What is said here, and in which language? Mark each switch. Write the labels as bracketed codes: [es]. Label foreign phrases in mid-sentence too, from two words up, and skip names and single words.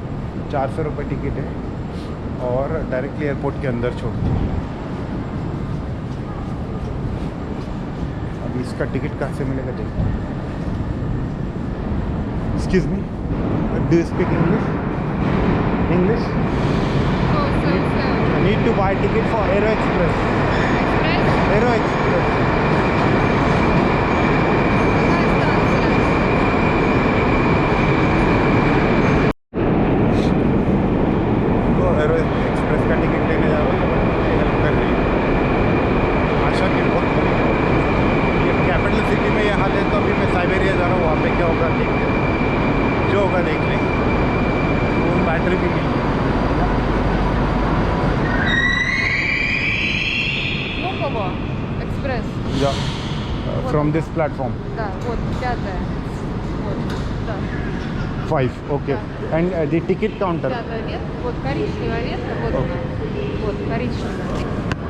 [hi] 400 रुपये टिकट है और [en] directly airport [hi] के अंदर छोड़ती है। अब इसका टिकट कहाँ से मिलेगा देखते हैं। [en] Excuse me, do you speak English? इंग्लिश? I need to buy ticket for Aero Express. Aero Express. [hi] तो एरो एक्सप्रेस का टिकट लेने जा रहा हूँ, हेल्प कर रही है। आशा की बहुत बड़ी, ये [en] capital city [hi] में ये हाल है, तो अभी मैं साइबेरिया जा रहा हूँ, वहाँ पे क्या होगा देखते हैं, जो होगा देख लेंगे। वो बैटरी भी मिली [ru] Экспресс. [en] या from this platform [ru] Да, вот, 5-я. Вот, да. 5, [en] OK. And the ticket counter [ru] 5-я ветка, вот коричневая ветка, вот она. Вот, коричневая.